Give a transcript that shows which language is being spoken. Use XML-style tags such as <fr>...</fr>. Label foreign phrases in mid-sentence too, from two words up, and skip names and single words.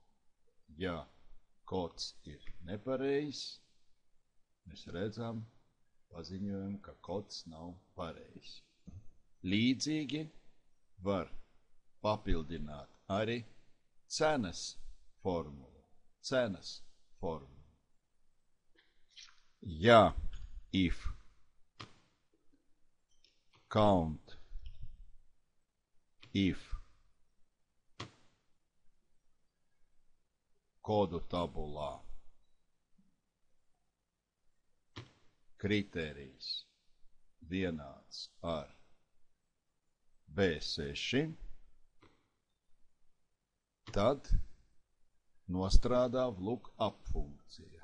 <lv>Ja kods ir nepareizs, mēs redzam paziņojumu, ka kods nav pareizs. Līdzīgi var papildināt arī cenas formulu. Cenas formulu. Ja if count if kodu tabulā kriterijs vienāds ar B6, tad nostrādā lookup funkcija.</lv>